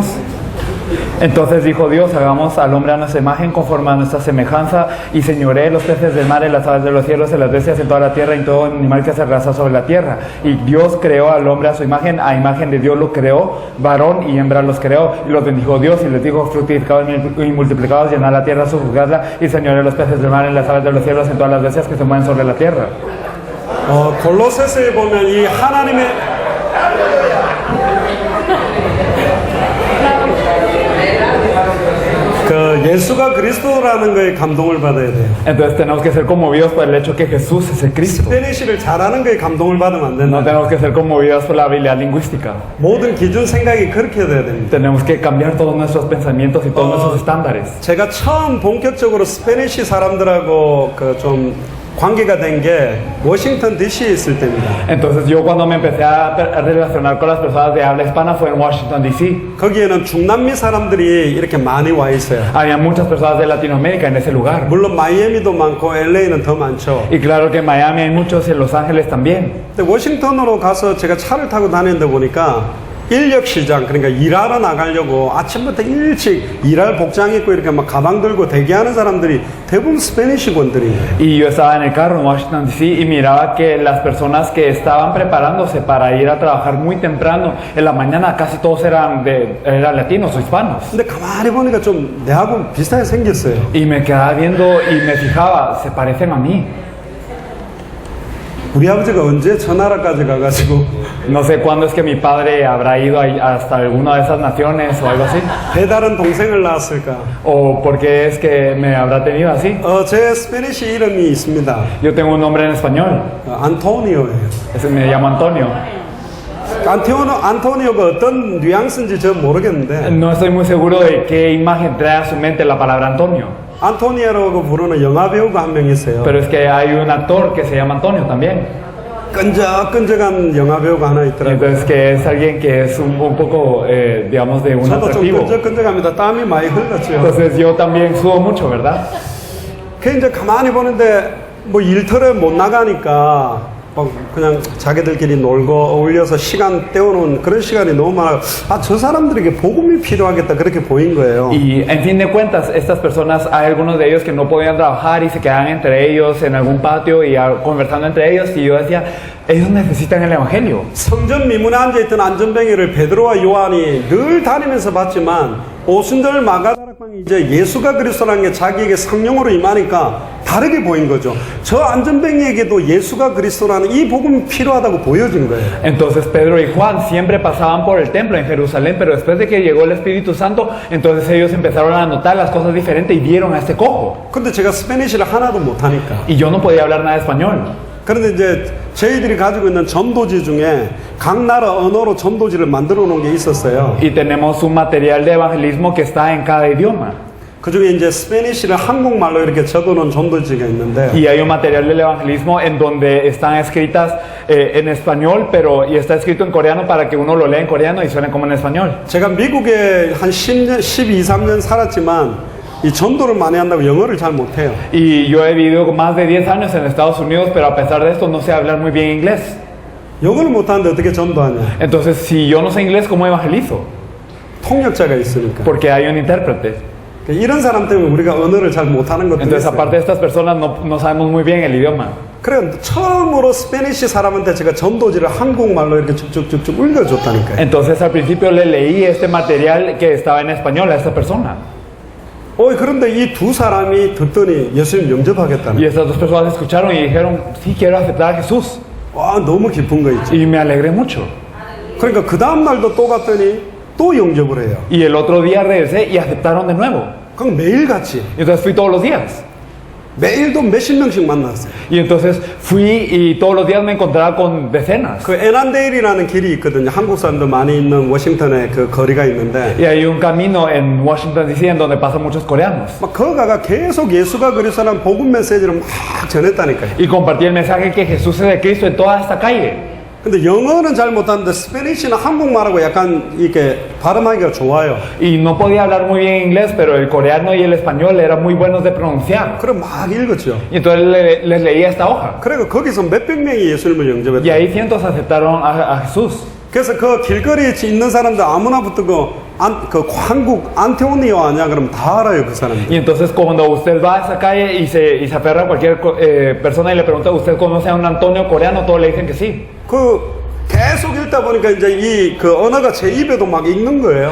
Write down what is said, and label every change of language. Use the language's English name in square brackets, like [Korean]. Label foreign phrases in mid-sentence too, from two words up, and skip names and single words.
[Spanish] Entonces dijo Dios: hagamos al hombre a nuestra imagen, conforme a nuestra semejanza, y señoree los peces del mar, en las aves de los cielos, en las bestias, en toda la tierra, y en todo animal que se arrastra sobre la tierra. Y Dios creó al hombre a su imagen, a imagen de Dios lo creó, varón y hembra los creó. Y los bendijo Dios y les dijo: fructificados y multiplicados, llenad la tierra, sojuzgadla, y señoree los peces del mar, en las aves de los cielos, en todas las bestias que se mueven sobre la tierra. [Korean] 골로새서에 보면 이 하나님의 예수가 그리스도라는 거에 감동을 받아야 돼요. [Spanish] Entonces tenemos que ser conmovidos por el hecho que Jesús es el Cristo. [Korean] 스페니쉬를 잘하는 거에 감동을 받으면 안 된다. [Spanish] No tenemos que ser conmovidos por la habilidad lingüística. [Korean] 모든 기준 생각이 그렇게 돼야 됩니다. [Spanish] Tenemos que cambiar todos nuestros pensamientos y todos nuestros estándares. [Korean] 제가 처음 본격적으로 스페니쉬 사람들하고 좀 관계가 된 게 워싱턴 DC에 있을 때입니다. [Spanish] Entonces yo cuando me empecé a relacionar con las personas de habla hispana fue en Washington D.C. [Korean] 거기에는 중남미 사람들이 이렇게 많이 와 있어요. [Spanish] Había muchas personas de Latinoamérica en ese lugar. [Korean] 물론 마이애미도 많고 LA는 더 많죠. [Spanish] Y claro que en Miami hay muchos, en Los Ángeles también. [Korean] 근데 워싱턴으로 가서 제가 차를 타고 다니는데 보니까 인력 시장, 그러니까 일하러 나가려고 아침부터 일찍 일할 복장 입고 이렇게 막 가방 들고 대기하는 사람들이 대부분 스페니쉬권들이에요. [Spanish] Y yo estaba en el carro en Washington D.C. y miraba que las personas que estaban preparándose para ir a trabajar muy temprano en la mañana casi todos eran latinos o hispanos. [Korean] 근데 가만히 보니까 좀 내하고 비슷하게 생겼어요. [Spanish] Y me quedaba viendo y me fijaba, se parecen a mí. [Korean] 우리 아버지가 언제 저 나라까지 가가지고 [Spanish] No sé cuándo es que mi padre habrá ido hasta alguna de esas naciones o algo así. [Korean] 배다른 동생을 낳았을까? [Spanish] O por qué es que me habrá tenido así. [Korean] 제 스페니쉬 이름이 있습니다. [Spanish] Yo tengo un nombre en español. [Korean] 안토니오예요. [Spanish] Me llamo Antonio. [Korean] 안토니오가 어떤 뉘앙스인지 저 모르겠는데 [Spanish] No estoy muy seguro de qué imagen trae a su mente la palabra Antonio. [Korean] 안토니오라고 부르는 영화 배우가 한 명 있어요. [Spanish] Pero es que hay un actor que se llama Antonio también. [Korean] 끈적끈적한 영화 배우가 하나 있더라고요. [Spanish] Entonces que es alguien que es un poco, digamos, de un [Korean] 저도 좀 [Spanish] atractivo. [Korean] 끈적끈적합니다. 땀이 많이 흘렀죠. [Spanish] Entonces yo también sudo mucho, ¿verdad? [Korean] 그 이제 가만히 보는데 뭐 일터에 못 나가니까 그냥 자기들끼리 놀고 어울려서 시간 때우는 그런 시간이 너무 많아. 저 사람들에게 복음이 필요하겠다 그렇게 보인 거예요. [Spanish] Y en fin de cuentas, estas personas, hay algunos de ellos que no podían trabajar y se quedaban entre ellos en algún patio y conversando entre ellos, y yo decía, ellos necesitan el evangelio. [Korean] 성전 미문에 앉아있던 안전뱅이를 베드로와 요한이 늘 다니면서 봤지만 오순절 마가다락방이 이제 예수가 그리스도라는 게 자기에게 성령으로 임하니까 다르게 보인 거죠. 저 안전뱅이에게도 예수가 그리스도라는 이 복음이 필요하다고 보여진 거예요. [Spanish] Entonces Pedro y Juan siempre pasaban por el templo en Jerusalén, pero después de que llegó el Espíritu Santo, entonces ellos empezaron a notar las cosas diferentes y vieron a este cojo. [Korean] 근데 제가 스페니쉬를 하나도 못하니까. [Spanish] Y yo no podía hablar nada de español. [Korean] 그런데 이제 저희들이 가지고 있는 전도지 중에 각 나라 언어로 전도지를 만들어 놓은 게 있었어요. [Spanish] Y tenemos un material de evangelismo que está en cada idioma. [Korean] 그 중에 이제 스페니쉬를 한국말로 이렇게 적어 놓은 전도지가 있는데 [Spanish] Y hay un material del evangelismo en donde están escritas en español, pero y está escrito en coreano para que uno lo lea en coreano y suene como en español. [Korean] 제가 미국에 한 10년, 12, 13년 살았지만 이 전도를 많이 한다고 영어를 잘 못해요. [Spanish] Y yo he vivido más de 10 años en Estados Unidos, pero a pesar de esto no sé hablar muy bien inglés. [Korean] 영어를 못하는데 어떻게 전도하냐? [Spanish] Entonces, si yo no sé inglés, ¿cómo evangelizo? [Korean] 통역자가 있으니까. [Spanish] Porque hay un intérprete. [Korean] 이런 사람 때문에 우리가 언어를 잘 못하는 것도 [Spanish] Entonces, [Korean] 있어요. [Spanish] aparte de estas personas, no sabemos muy bien el idioma. [Korean] 그래 처음으로 스페니쉬 사람한테 제가 전도지를 한국말로 이렇게 쭉쭉쭉쭉 읽어줬다니까요. [Spanish] Entonces, al principio le leí este material que estaba en español a esta persona. [Korean] 그런데 이 두 사람이 듣더니 예수님 영접하겠다는. [Spanish] Y estas dos personas escucharon y dijeron, sí, quiero aceptar a Jesús. [Korean] 와, 너무 기쁜 거 있죠. [Spanish] Y me alegré mucho. [Korean] 그러니까 그 다음 날도 또 갔더니 또 영접을 해요. [Spanish] Y el otro día regresé y aceptaron de nuevo. [Korean] 그럼 매일 같이. [Spanish] Entonces fui todos los días. [Korean] 매일도 몇십 명씩 만났어요. [Spanish] Y entonces fui y todos los días me encontraba con decenas. [Korean] 그 에난데일이라는 길이 있거든요. 한국 사람들 많이 있는 워싱턴에 그 거리가 있는데 [Spanish] Y hay un camino en Washington DC en donde pasan muchos coreanos. [Korean] 막 거가가 계속 예수가 그리스도라는 복음 메시지를 막 전했다니까요. [Spanish] Y compartí el mensaje que Jesús es de Cristo en toda esta calle. [Korean] 근데 영어는 잘 못하는데 스페니쉬는 한국말하고 약간 이렇게 발음하기가 좋아요. [Spanish] Y no podía hablar muy bien inglés, pero el coreano y el español eran muy buenos de pronunciar. [Korean] 그럼 막 읽었죠. [Spanish] Y entonces les leía esta hoja. [Korean] 그리고 거기서 몇백 명이 예수님을 [Spanish] Y [Korean] 영접했다. [Spanish] ahí cientos aceptaron a Jesús. [Korean] 그래서 그 길거리에 있는 사람들 아무나 붙고 그 한국 안테오니오 아니야? 그러면 다 알아요 그 사람들. [Spanish] Y entonces cuando usted va a esa calle y se aferra a cualquier persona y le pregunta, ¿usted conoce a un Antonio coreano? Todos le dicen que sí. [Korean] 그 계속 읽다 보니까 이제 이 그 언어가 제 입에도 막 익는 거예요.